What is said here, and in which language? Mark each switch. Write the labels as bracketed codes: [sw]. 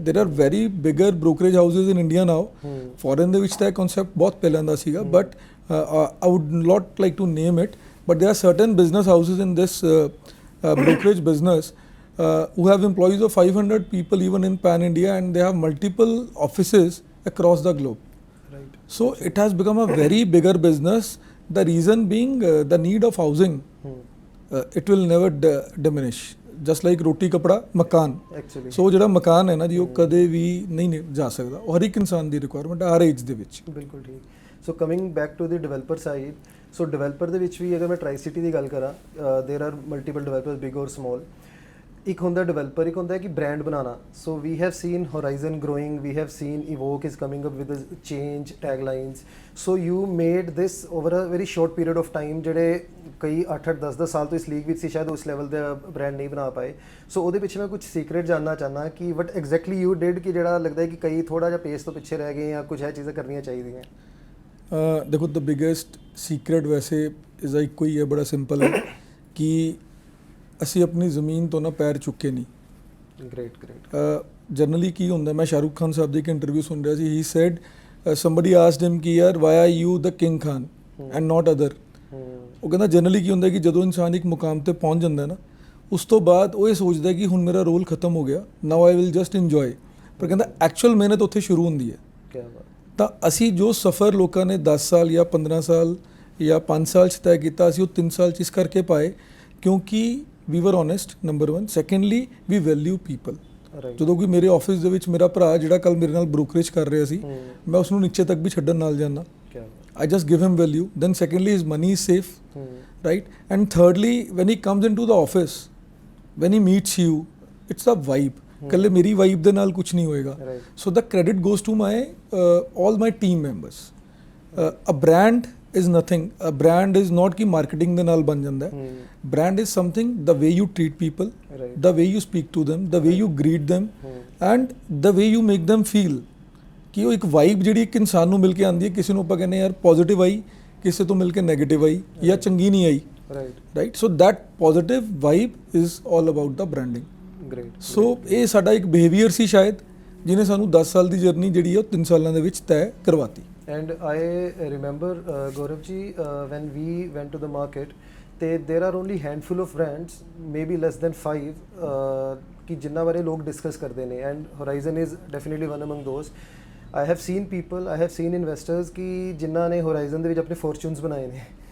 [en] There are very bigger brokerage houses in India now. Foreign [pa] ਦੇ ਵਿੱਚ ਤਾਂ ਇਹ concept ਬਹੁਤ ਪਹਿਲਾਂ ਦਾ ਸੀਗਾ, [en] but I would not like to name it, but there are certain business houses in this brokerage business who have employees of 500 people even in pan India, and they have multiple offices across the globe. Right. So it has become a very bigger business. The reason being the need of housing. It will never diminish. Just like [hi] roti kapda makan. [en] Actually. [pa] So ਜਿਹੜਾ ਮਕਾਨ ਹੈ ਨਾ ਜੀ, ਉਹ ਕਦੇ ਵੀ ਨਹੀਂ ਜਾ ਸਕਦਾ. ਉਹ ਹਰ ਇੱਕ ਇਨਸਾਨ ਦੀ ਰਿਕੁਆਇਰਮੈਂਟ ਹਰ ਏਜ ਦੇ ਵਿੱਚ. ਬਿਲਕੁਲ ਠੀਕ. [en] so coming back to the developer side, so developer [pa] ਦੇ ਵਿੱਚ ਵੀ ਅਗਰ ਮੈਂ ਟ੍ਰਾਈਸਿਟੀ ਦੀ ਗੱਲ ਕਰਾਂ, [en] There are multiple developers, big or small. [pa] ਇੱਕ ਹੁੰਦਾ ਡਿਵੈਲਪਰ, ਇੱਕ ਹੁੰਦਾ ਹੈ ਕਿ ਬ੍ਰਾਂਡ ਬਣਾਉਣਾ. [en] So we have seen Horizon growing, we have seen EVOQ is coming up with the change taglines. So you made this over a very short period of time, [pa] ਜਿਹੜੇ ਕਈ 8-8 10-10 ਸਾਲ ਤੋਂ ਇਸ ਲੀਗ ਵਿੱਚ ਸੀ, ਸ਼ਾਇਦ ਉਸ ਲੈਵਲ ਦਾ ਬ੍ਰਾਂਡ ਨਹੀਂ ਬਣਾ ਪਾਏ. ਸੋ ਉਹਦੇ ਪਿੱਛੇ ਮੈਂ ਕੁਝ ਸੀਕ੍ਰੇਟ ਜਾਣਨਾ ਚਾਹੁੰਦਾ ਕਿ [en] what exactly you did, [pa] ਕਿ ਜਿਹੜਾ ਲੱਗਦਾ ਹੈ ਕਿ ਕਈ ਥੋੜਾ ਜਿਹਾ ਪੇਸ ਤੋਂ ਪਿੱਛੇ ਰਹਿ ਗਏ ਜਾਂ ਕੁਝ ਇਹ ਚੀਜ਼ਾਂ ਕਰਨੀਆਂ ਚਾਹੀਦੀਆਂ. ਦੇਖੋ, [en] the biggest secret [pa] ਵੈਸੇ ਇਜ਼ ਇੱਕੋ ਹੀ ਹੈ, ਬੜਾ ਸਿੰਪਲ ਹੈ ਕਿ ਅਸੀਂ ਆਪਣੀ ਜ਼ਮੀਨ ਤੋਂ ਨਾ ਪੈਰ ਚੁੱਕੇ ਨਹੀਂ. ਗ੍ਰੇਟ. ਜਨਰਲੀ ਕੀ ਹੁੰਦਾ, ਮੈਂ ਸ਼ਾਹਰੁਖ ਖਾਨ ਸਾਹਿਬ ਦੀ ਇੱਕ ਇੰਟਰਵਿਊ ਸੁਣ ਰਿਹਾ ਸੀ. [en] he said somebody asked him [pa] ਕਿ ਯਾਰ [en] why are you the king Khan and not other. [pa] ਉਹ ਕਹਿੰਦਾ ਜਨਰਲੀ ਕੀ ਹੁੰਦਾ ਕਿ ਜਦੋਂ ਇਨਸਾਨ ਇੱਕ ਮੁਕਾਮ ਤੇ ਪਹੁੰਚ ਜਾਂਦਾ ਨਾ, ਉਸ ਤੋਂ ਬਾਅਦ ਉਹ ਇਹ ਸੋਚਦਾ ਕਿ ਹੁਣ ਮੇਰਾ ਰੋਲ ਖਤਮ ਹੋ ਗਿਆ, [en] Now I will just enjoy. [pa] ਪਰ ਕਹਿੰਦਾ ਐਕਚੁਅਲ ਮਿਹਨਤ ਉੱਥੇ ਸ਼ੁਰੂ ਹੁੰਦੀ ਹੈ. ਕਿਆ ਬਾਤ. ਤਾਂ ਅਸੀਂ ਜੋ ਸਫ਼ਰ ਲੋਕਾਂ ਨੇ 10 ਸਾਲ ਜਾਂ 15 ਸਾਲ ਜਾਂ 5 ਸਾਲ 'ਚ ਤੈਅ ਕੀਤਾ, ਅਸੀਂ ਉਹ 3 ਸਾਲ 'ਚ ਇਸ ਕਰਕੇ ਪਾਏ ਕਿਉਂਕਿ [en] we were honest, number one. Secondly, we value people. [pa] ਜਦੋਂ ਕੋਈ ਮੇਰੇ ਆਫਿਸ ਦੇ ਵਿੱਚ ਮੇਰਾ ਭਰਾ ਜਿਹੜਾ ਕੱਲ ਮੇਰੇ ਨਾਲ ਬ੍ਰੋਕਰੇਜ ਕਰ ਰਿਹਾ ਸੀ, ਮੈਂ ਉਸ ਨੂੰ ਨੀਚੇ ਤੱਕ ਵੀ ਛੱਡਣ ਨਾਲ ਜਾਂਦਾ. [en] I just give him value. Then secondly, his money is safe, right? And thirdly, when he comes into the office, when he meets you, it's the vibe. [pa] ਕੱਲੇ ਮੇਰੀ ਵਾਈਬ ਦੇ ਨਾਲ ਕੁਝ ਨਹੀਂ ਹੋਏਗਾ. [en] So the credit goes to my all my team members. A brand is nothing. A brand is not [pa] कि marketing ਦੇ ਨਾਲ ਬਣ ਜਾਂਦਾ ਹੈ. [en] Brand is something, the way you treat people, the way you speak to them, the way you greet them, and the way you make them feel. [pa] ਕਿ ਉਹ ਇੱਕ vibe ਜਿਹੜੀ ਇੱਕ ਇਨਸਾਨ ਨੂੰ ਮਿਲ ਕੇ ਆਉਂਦੀ ਹੈ, ਕਿਸੇ ਨੂੰ ਆਪਾਂ ਕਹਿੰਦੇ ਯਾਰ ਪੋਜ਼ਿਟਿਵ ਆਈ, ਕਿਸੇ ਤੋਂ ਮਿਲ ਕੇ ਨੈਗੇਟਿਵ ਆਈ ਜਾਂ ਚੰਗੀ ਨਹੀਂ ਆਈ, right? [en] So that positive vibe is all about the branding. [pa] Great. ਸੋ ਇਹ ਸਾਡਾ ਇੱਕ ਬਿਹੇਵੀਅਰ ਸੀ ਸ਼ਾਇਦ ਜਿਹਨੇ ਸਾਨੂੰ 10 ਸਾਲ ਦੀ ਜਰਨੀ ਜਿਹੜੀ ਹੈ ਉਹ 3 ਸਾਲਾਂ ਦੇ ਵਿੱਚ ਤੈਅ ਕਰਵਾਤੀ। [en] And I remember, Gaurav ji, when we went to the market, there are only handful of brands, maybe less than 5, [hi] कि जिन्ना बारे लोग डिस्कस करते हैं, [en] and Horizon is definitely one among those. I have seen people, I have seen investors [pa] कि जिन्ना ने Horizon ਦੇ ਵਿੱਚ ਆਪਣੇ fortunes ਬਣਾਏ ਨੇ.